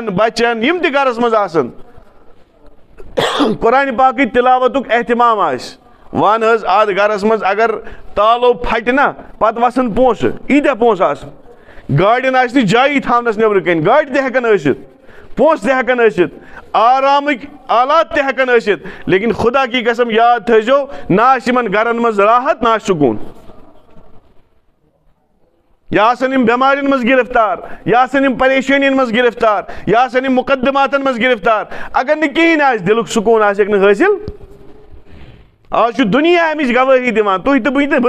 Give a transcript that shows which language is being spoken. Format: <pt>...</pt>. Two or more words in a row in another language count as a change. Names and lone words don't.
<ks>بچن یِم تہِ گرس منٛز آسن قرآنہِ پاکٕچ تِلاوتُک احتمام آسہِ ون حظ اتھ گرس منٛز اگر تالو پھٹہِ نا پتہٕ وسن پونٛسہٕ ییٖتیاہ پونٛسہٕ آسن گاڑٮ۪ن آسہِ نہٕ جایی تھاونس نیبرٕ کنۍ گاڑِ تہِ ہٮ۪کن ٲسِتھ پونٛسہٕ تہِ ہٮ۪کن ٲسِتھ آرامٕکۍ آلات تہِ ہٮ۪کن ٲسِتھ</ks> <ur>لیکن خدا کی قسم</ur> <ks>یاد تھٲیزیو نہ آسہِ یِمن گرن منٛز راحت نہ آسہِ سکوٗن یا آسن یِم بٮ۪مارٮ۪ن منٛز گرفتار یا آسن یِم پریشٲنین منٛز گرفتار یا آسن یِم مُقدماتن منٛز گرفتار اگر نہٕ کِہیٖنۍ آسہِ دِلُک سکوٗن آسٮ۪کھ نہٕ حٲصِل آز چھُ دُنیا امِچ گوٲہی دِوان تُہۍ تہٕ بہٕ</ks>